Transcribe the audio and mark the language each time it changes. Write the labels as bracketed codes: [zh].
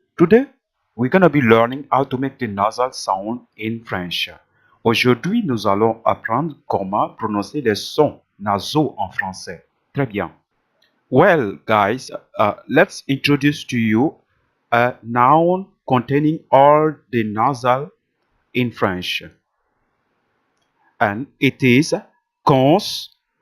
[en] Today we're gonna be learning how to make the nasal sound in French. [fr] Aujourd'hui, nous allons apprendre comment prononcer les sons nasaux en français. Très bien. [en] Well, guys, let's introduce to you a noun containing all the nasal in French. And it is Constantin.